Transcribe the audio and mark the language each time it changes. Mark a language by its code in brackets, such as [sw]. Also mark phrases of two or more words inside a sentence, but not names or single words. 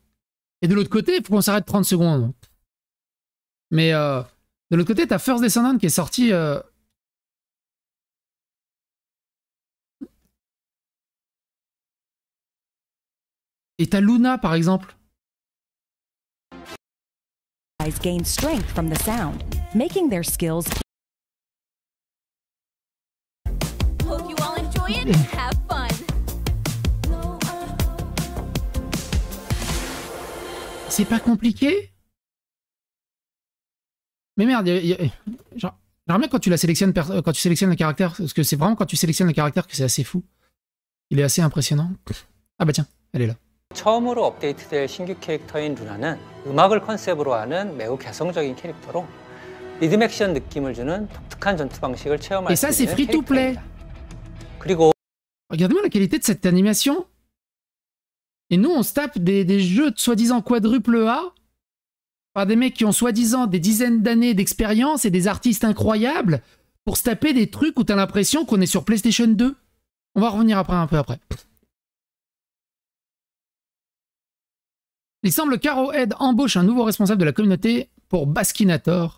[fr] Et de l'autre côté, il faut qu'on s'arrête 30 secondes. Mais de l'autre côté, t'as First Descendant qui est sorti... Et t'as Luna, par exemple. [en] Gain strength from the sound, making their skills. Hope you all enjoy it and have fun. [fr] C'est pas compliqué? Mais merde, genre, j'aimerais bien quand tu la sélectionnes, quand tu sélectionnes le caractère, parce que c'est vraiment quand tu sélectionnes le caractère que c'est assez fou. Il est assez impressionnant. Ah bah tiens, elle est là. [ko] 처음으로 업데이트될 신규 캐릭터인 루나는 음악을 컨셉으로 하는 매우 개성적인 캐릭터로 리듬 액션 느낌을 주는 독특한 전투 방식을 체험할 수 있는 캐릭터입니다. 그리고 [fr] regardez-moi la qualité de cette animation. Et nous, on se tape des jeux de soi-disant quadruple A par des mecs qui ont soi-disant des dizaines d'années d'expérience et des artistes incroyables pour se taper des trucs où t'as l'impression qu'on est sur PlayStation 2. On va revenir après un peu après. Il semble qu'Arrowhead embauche un nouveau responsable de la communauté pour Baskinator.